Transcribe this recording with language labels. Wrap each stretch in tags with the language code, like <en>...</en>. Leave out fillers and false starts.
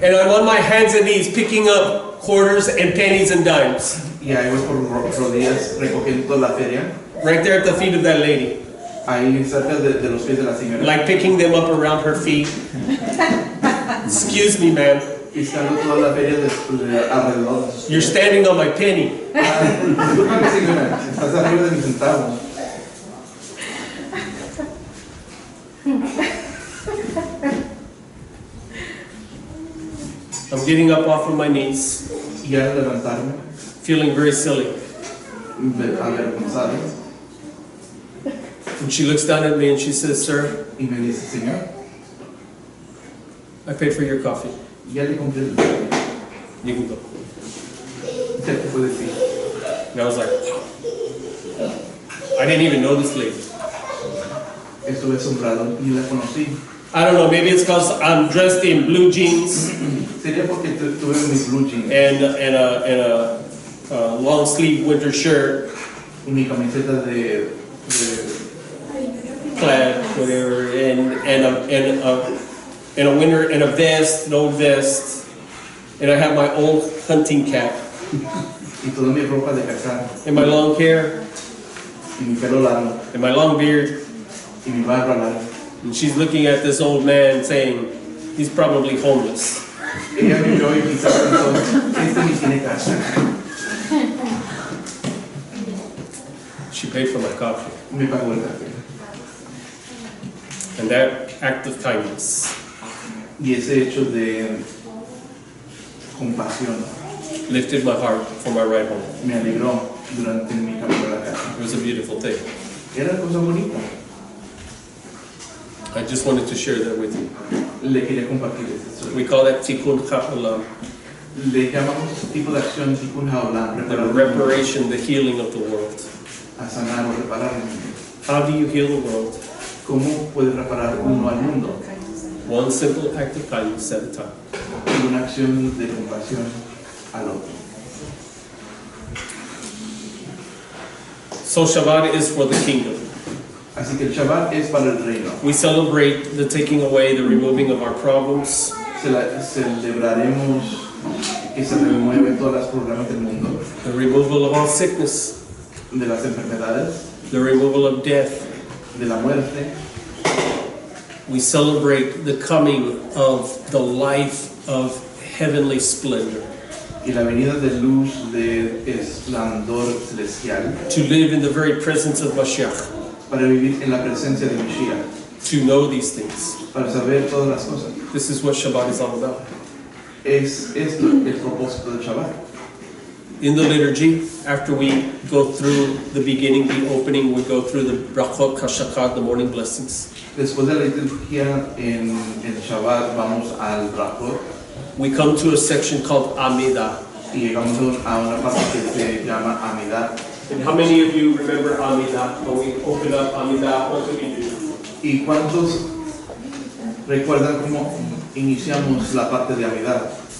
<en>And I'm on my hands and knees picking up quarters and pennies and dimes.</en> <es>Y ahí voy por rodillas recogiendo la feria.</es> <en>Right there at the feet of that lady.</en> <es>Ahí cerca de los pies de la señora.</es> <en>Like picking them up around her feet. Excuse me, ma'am.</en> <es>Y estando toda la feria alrededor.</es> <en>You're standing on my penny.</en> <es>Discúlpame, señora, estás arriba de mi centavo.</es> <en>I'm getting up off of my knees,</en> <es>Y al levantarme,</es> <en>feeling very silly.</en> <es>avergonzado,</es> <en>And she looks down at me and she says, "Sir,</en> <es>y me dice, señor,</es> <en>I paid for your coffee.</en> <es>ya le compré el café,</es> <en>You can go."</en> <es>ya te puedes ir.</es> <en>And I was like, I didn't even know this lady.</en> <es>Estuve asombrado y la conocí.</es> <en>I don't know, maybe it's because I'm dressed in blue jeans</en> <es>Sería porque tuve mis blue jeans</es> <en>and a long sleeve winter shirt,</en> <es>y mi camiseta de</es> <en>plaid, whatever, and a winter and a vest, an old vest, and I have my old hunting cap</en> <es>y toda mi ropa de cazar</es> <en>and my long hair</en> <es>y mi pelo largo</es> <en>and my long beard.</en> <es>y mi barba larga.</es> <en>And she's looking at this old man saying, he's probably homeless.</en> <es>Ella me vio y quizás pensó, este ni tiene casa.</es> <en>She paid for my coffee.</en> <es>Me pagó el café.</es> <en>And that act of kindness</en> <es>Y ese hecho de compasión</es> <en>lifted my heart for my ride home.</en> <es>me alegró durante mi camino a la casa.</es> <en>It was a beautiful thing.</en> <es>Era cosa bonita.</es> <en>I just wanted to share that with you.</en> <es>Le quería compartir eso.</es> <en>We call that tikkun ha'olam,</en> <es>Le llamamos ese tipo de acción tikkun ha'olam,</es> <en>the reparation, the healing of the world.</en> <es>a sanar o reparar el mundo.</es> <en>How do you heal the world?</en> <es>¿Cómo puede reparar uno al mundo?</es> <en>One simple act of kindness at a time.</en> <es>Y una acción de compasión al otro.</es> <en>So Shabbat is for the kingdom.</en> <es>Así que el Shabbat es para el reino.</es> <en>We celebrate the taking away, the removing of our problems,</en> <es>Celebraremos que se remueven todos los problemas del mundo,</es> <en>the removal of all sickness,</en> <es>de las enfermedades,</es> <en>the removal of death.</en> <es>de la muerte.</es> <en>We celebrate the coming of the life of heavenly splendor,</en> <es>Y la venida de luz, de esplendor celestial,</es> <en>to live in the very presence of Mashiach,</en> <es>para vivir en la presencia de Mashiach,</es> <en>to know these things.</en> <es>para saber todas las cosas.</es> <en>This is what Shabbat is all about.</en> <es>Es esto el propósito del Shabbat.</es> <en>In the liturgy, after we go through the beginning, the opening, we go through the brachot, kashakad, the morning blessings.</en> <es>Después de la liturgia en el Shabbat vamos al Brachot</es> <en>We come to a section called Amidah.</en> <es>y llegamos a una parte que se llama Amidah.</es> <en>And how many of you remember Amidah? When we open up Amidah, what do we do?</en> <es>¿Y cuántos recuerdan cómo iniciamos la parte de Amidah?</es>